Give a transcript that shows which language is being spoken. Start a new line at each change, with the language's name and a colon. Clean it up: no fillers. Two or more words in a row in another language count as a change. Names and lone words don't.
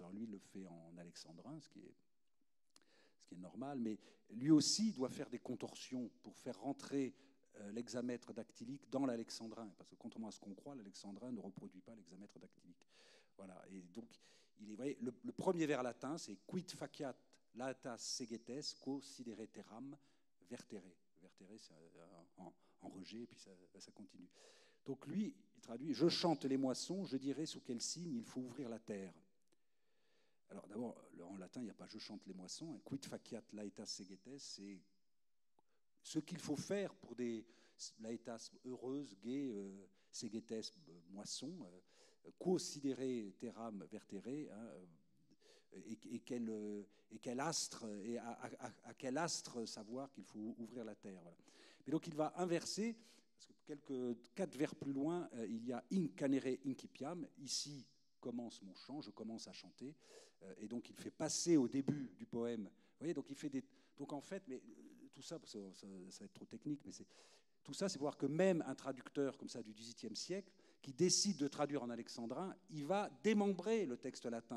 French: Alors lui, il le fait en alexandrin, ce qui est normal, mais lui aussi doit faire des contorsions pour faire rentrer l'hexamètre dactylique dans l'alexandrin, parce que contrairement à ce qu'on croit, l'alexandrin ne reproduit pas l'hexamètre dactylique. Voilà, et donc, vous voyez, le premier vers latin, c'est
Latin: quid faciat laetas segetes quo sidere terram vertere.
French: Vertere, c'est en rejet, et puis ça continue. Donc lui, il traduit « Je chante les moissons, je dirai sous quel signe il faut ouvrir la terre ». Alors d'abord, en latin, il n'y a pas « je chante les moissons ».
Latin: Quid faciat laetas segetes,
French: c'est ce qu'il faut faire pour des laetas heureuses, gaies, segetes, moissons,
Latin: quo sidere terram vertere,
French: hein, et quel astre, et à quel astre savoir qu'il faut ouvrir la terre. Voilà. Mais donc il va inverser, parce que 4 vers plus loin, il y a
Latin: in canere incipiam,
French: ici commence mon chant, je commence à chanter, et donc il fait passer au début du poème, vous voyez, donc il fait des... Donc en fait, mais tout ça, ça va être trop technique, mais tout ça, c'est pour voir que même un traducteur comme ça du XVIIIe siècle, qui décide de traduire en alexandrin, il va démembrer le texte latin.